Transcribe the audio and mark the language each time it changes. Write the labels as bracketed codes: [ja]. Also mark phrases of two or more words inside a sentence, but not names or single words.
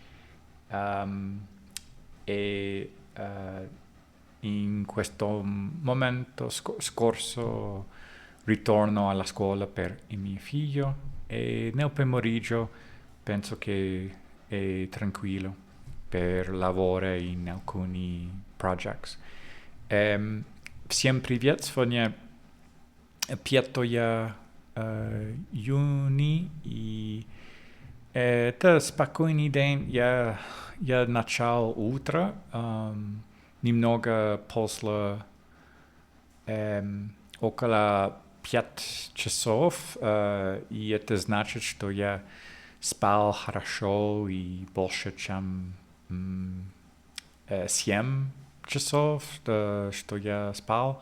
[it] e in questo momento scorso ritorno alla scuola per il mio figlio e nel pomeriggio penso che è tranquillo per lavorare in alcuni projects. [ru] Всем привет! Сегодня 5 июня и это спокойный день. Я начал утро немного после около 5 часов, и это значит, что я спал хорошо и больше, чем 7 часов, что я спал.